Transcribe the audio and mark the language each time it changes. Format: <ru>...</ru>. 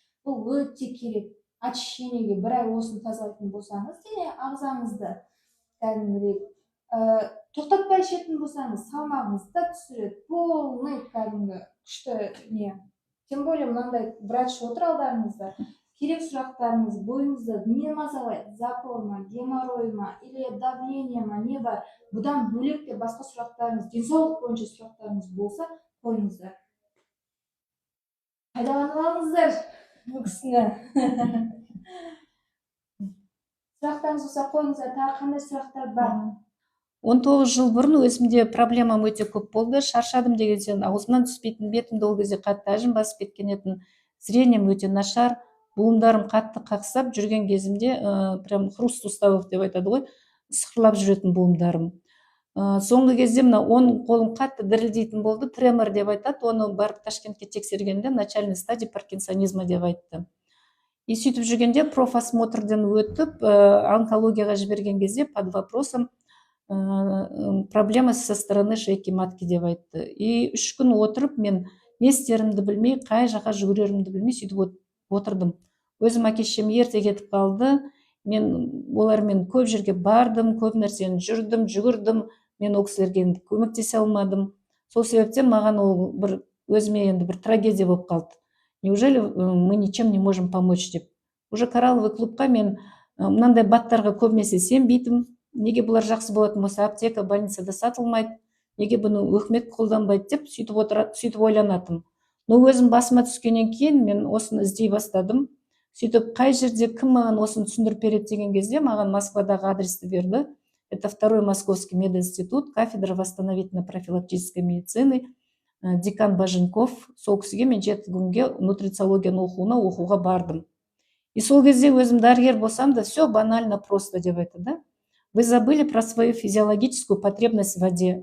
<kk>Бұл өте керек. Очищениеге бір ай осыны тазалайтын болсаңыз, дене ағзаңызды кәдімгідей тоқтатпай ішетін болсаңыз, салмағыңызды да түсіреді. Полный кәдімгі күшті не. Тем более мынандай врач отыр алдарыңызда. Керек сұрақтарыңыз бойыңызда не мазалайды? Запор ма, геморрой ма, или давление ма, не бар? Бұдан бөлек те басқа сұрақтарыңыз, денсаулық бойынша сұрақтарыңыз болса, қойыңыздар. Пайдаланып алыңыздар бұл кісіні. Сұрақтарыңыз болса қойыңыздар, тағы қандай сұрақтар бар? 19 жыл бұрын өзімде проблемам өте көп болды. Шаршадым деген сен аузымнан түспейтін, бетімді ол кезде қатты әжім басып кеткен етін. Зрением өте нашар, буындарым қатты қақсап жүрген кезімде</kk> <ru>прям хруст суставов</ru> <kk>деп айтады ғой, сықырлап жүретін буындарым. Соңғы кезде мына оның қолым қатты дірілдейтін болды, тремор деп айтады. Оны барып Ташкентке тексергенде</kk> <ru>начальный стадия паркинсонизма</ru> <kk>деп айтты. И сөйтіп жүргенде профосмотрден өтіп, онкологияға жіберген кезде</kk> <ru>под вопросом проблема со стороны шейки матки</ru> <kk>деп айтты. И 3 күн отырып, мен не істерімді білмей, қай жаққа жүгірерімді білмей сөйтіп отырдым. Өзім әке-шешем ерте кетіп қалды. Мен олармен көп жерге бардым, көп нәрсені жүрдім, жүгірдім. Мен ол кісілерге көмектесе алмадым. Сол себептен маған ол бір өзіме енді бір трагедия болып қалды.</kk> <ru>Неужели мы ничем не можем помочь деп.</ru> <kk>Уже коралловый клубқа мен мынандай баттарға көбінесе сенбейтім. Неге бұлар жақсы болатын болса, аптека, больницада сатылмайды, неге бұны өкімет қолданбайды деп сөйтіп ойланатым. Но өзім басыма түскеннен кейін мен осыны іздей бастадым. Сөйтіп қай жерде кім маған осыны түсіндіріп береді деген кезде маған Москвадағы адресті берді.</kk> <ru>Это 2-й Московский мединститут, кафедра восстановительно-профилактической медицины, декан Баженков.</ru> <kk>Сол кісіге мен 7 күнге нутрициологияны оқуға бардым. И сол кезде өзім дәрігер болсам да</kk> <ru>все банально просто</ru> <kk>деп айтты, да?</kk> <ru>Вы забыли про свою физиологическую потребность в воде.</ru>